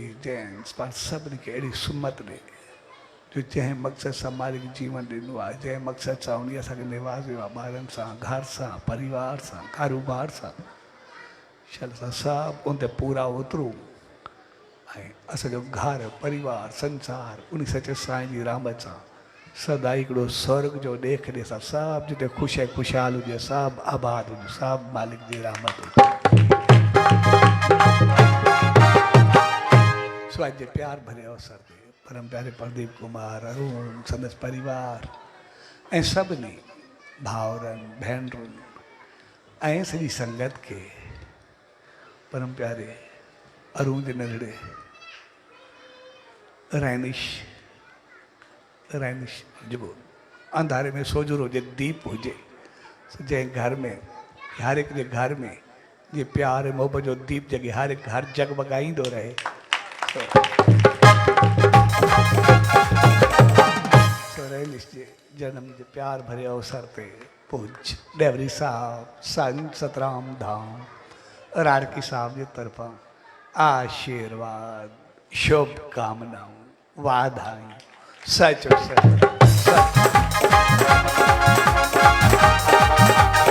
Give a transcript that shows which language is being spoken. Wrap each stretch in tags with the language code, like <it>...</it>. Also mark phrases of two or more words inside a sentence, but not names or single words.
<sd>जेंट्स पाण सभिनी खे अहिड़ी सुमत ॾे जो जंहिं मक़सद सां मालिक जीवन ॾिनो आहे, जंहिं मक़सद सां उन असांखे निवाज़ियो आहे, ॿारनि सां, घर सां, परिवार सां, कारोबार सां, शल सां सभु उन ते पूरा उतरूं ऐं असांजो घर, परिवार, संसार उन सचे साईं जी रहमत सां सदाई हिकिड़ो स्वर्ग जो ॾेख ॾे सां सभु जिते ख़ुशि ऐं ख़ुशहाल हुजे, सभु आबाद हुजे, सभु मालिक जी रहमत हुजे। सो अॼु जे प्यार भरे अवसर ते परम प्यारे प्रदीप कुमार, अरुण, संदसि परिवार ऐं सभिनी भाउरनि, भेनरुनि ऐं सॼी संगत खे परम प्यारे अरुण जे नंढड़े रैनिश जेको अंधारे में सोजरो हुजे, दीप हुजे, जंहिं घर में, हर हिकु जे घर में जीअं प्यार ऐं मोहबत जो दीप जॻे, हर हिकु हर जगमगाईंदो रहे। रैनिश जे जनम जे प्यार भरे अवसर ते पूज्य डेवरी साहब संत सतराम धाम राड़की साहब की तरफा आशीर्वाद शुभ कामनाओं वाधाई सच सच</sd>